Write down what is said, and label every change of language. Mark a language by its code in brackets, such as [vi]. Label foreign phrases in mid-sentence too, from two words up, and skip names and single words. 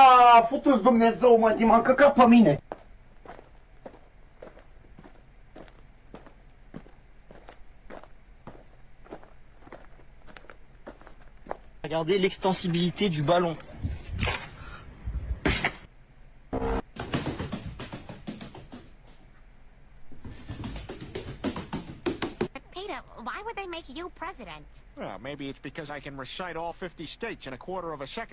[ro] A făcut Dumnezeu, mă, m-am căcat pe mine. [fr] Regardez l'extensibilité du ballon. [en] Peter, why would they make you president? Well, maybe it's because I can recite all 50 states in a quarter of a second.